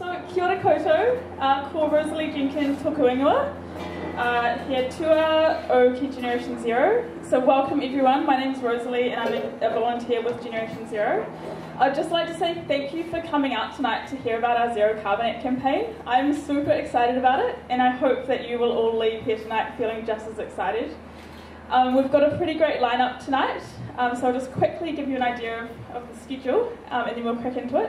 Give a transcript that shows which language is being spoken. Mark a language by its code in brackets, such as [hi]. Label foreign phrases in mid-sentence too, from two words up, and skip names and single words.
[mi] Kia ora koutou, ko Rosalie Jenkins toku ingoa. Here tua o ki Generation Zero. [en] So welcome everyone, my name's Rosalie and I'm a volunteer with Generation Zero. I'd just like to say thank you for coming out tonight to hear about our Zero Carbonate campaign. I'm super excited about it and I hope that you will all leave here tonight feeling just as excited. We've got a pretty great lineup tonight, so I'll just quickly give you an idea of the schedule and then we'll crack into it.